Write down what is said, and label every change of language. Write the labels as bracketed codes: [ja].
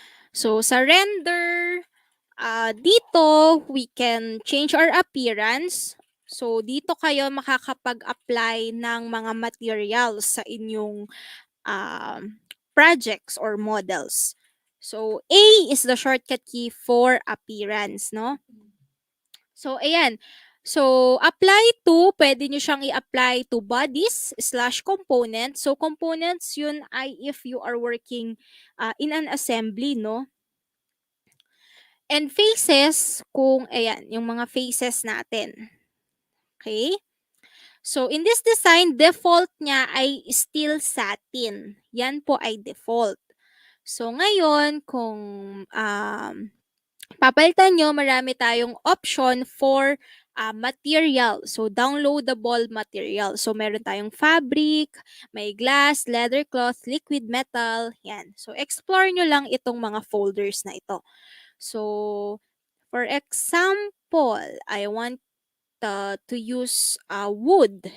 [en] So sa render, dito we can change our appearance. [tl] So dito kayo makakapag-apply ng mga materials sa inyong projects or models. [en] So A is the shortcut key for appearance, no? So ayan. [tl] So apply to, pwede nyo siyang i-apply to bodies / components. [en] So components yun ay if you are working in an assembly, no? [tl] And faces, kung ayan, yung mga faces natin. Okay? [en] So, in this design, default niya ay steel satin. [tl] Yan po ay default. So, ngayon, kung papalitan nyo, marami tayong option for material. [en] So, downloadable material. So, [tl] meron tayong [en] fabric, may glass, leather cloth, liquid metal. Yan. [tl] So, explore nyo lang itong mga folders na ito. [en] So, for example, I want to use wood.